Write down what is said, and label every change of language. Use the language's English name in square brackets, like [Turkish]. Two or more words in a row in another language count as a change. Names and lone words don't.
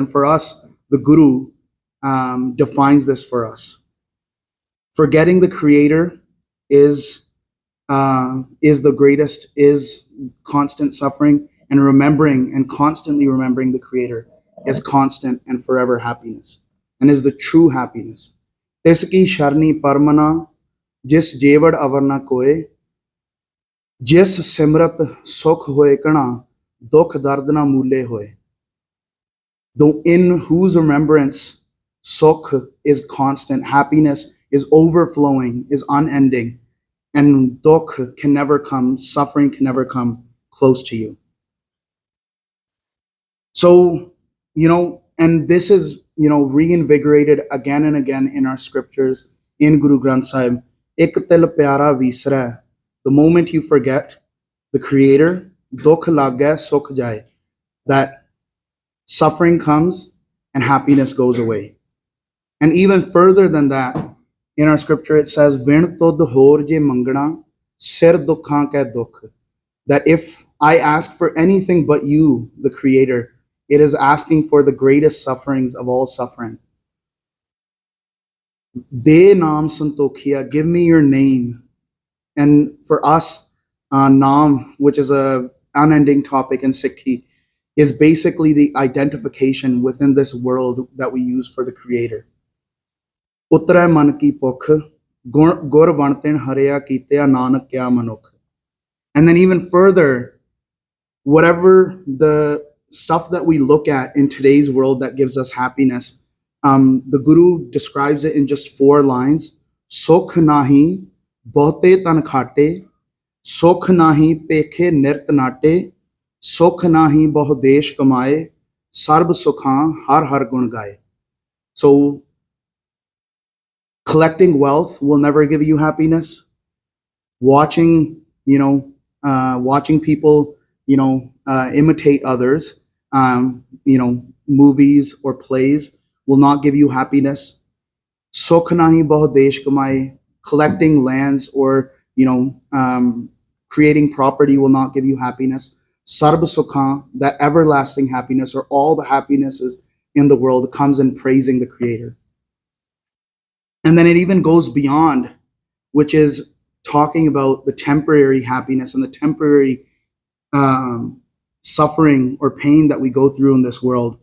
[English] And for us, the Guru defines this for us. Forgetting the Creator is the greatest, is constant suffering, and remembering and constantly remembering the Creator is constant and forever happiness, and is the true happiness. [Punjabi] ਤਿਸ ਕੀ ਸਰਣਿ ਪਰਮਾਨਾ, ਜਿਸ ਜੇਵਡ ਅਵਰੁ ਨ ਕੋਇ, ਜਿਸੁ ਸਿਮਰਤ ਸੁਖੁ ਹੋਇ ਘਣਾ, ਦੁਖੁ ਦਰਦੁ ਨ ਮੂਲੇ ਹੋਇ. [English] Though in whose remembrance sukh is constant, happiness is overflowing, is unending, and dukh can never come, suffering can never come close to you. So, and this is, reinvigorated again and again in our scriptures, in Guru Granth Sahib. [Punjabi] ਇਕੁ ਤਿਲੁ ਪਿਆਰਾ ਵਿਸਰੈ. [English] The moment you forget the Creator, [Punjabi] ਦੁਖੁ ਲਾਗੈ ਸੁਖੁ ਜਾਇ. [English] That suffering comes and happiness goes away. And even further than that, in our scripture it says, [Punjabi] ਵਿਣੁ ਤੁਧੁ ਹੋਰੁ ਜਿ ਮੰਗਣਾ, ਸਿਰਿ ਦੁਖਾ ਕੈ ਦੁਖ. [English] That if I ask for anything but you, the Creator, it is asking for the greatest sufferings of all suffering. [Punjabi] ਦੇਹਿ ਨਾਮੁ ਸੰਤੋਖੀਆ, [English] give me your name. And for us, naam, which is a unending topic in Sikhi, is basically the identification within this world that we use for the Creator. [Punjabi] ਉਤਰੈ ਮਨ ਕੀ ਭੁਖ, ਗੁਰਿ ਵਣੁ ਤਿਣੁ ਹਰਿਆ ਕੀਤਿਆ ਨਾਨਕ ਕਿਆ ਮਨੁਖ. [English] And then even further, whatever the stuff that we look at in today's world that gives us happiness, the Guru describes it in just 4 lines. [Punjabi] ਸੁਖੁ ਨਾਹੀ ਬਹੁਤੈ ਧਨਿ ਖਾਟੇ, ਸੁਖੁ ਨਾਹੀ ਪੇਖੇ ਨਿਰਤਿ ਨਾਟੇ, ਸੁਖੁ ਨਾਹੀ ਬਹੁ ਦੇਸ ਕਮਾਏ, ਸਰਬ ਸੁਖਾ ਹਰਿ ਹਰਿ ਗੁਣ ਗਾਏ. [English] So collecting wealth will never give you happiness. Watching people, imitate others, movies or plays will not give you happiness. [Punjabi] ਸੁਖੁ ਨਾਹੀ ਬਹੁ ਦੇਸ ਕਮਾਏ, [English] collecting lands or, creating property will not give you happiness. [Punjabi] ਸਰਬ ਸੁਖਾ, [English] that everlasting happiness or all the happinesses in the world comes in praising the Creator. And then it even goes beyond, which is talking about the temporary happiness and the temporary suffering or pain that we go through in this world.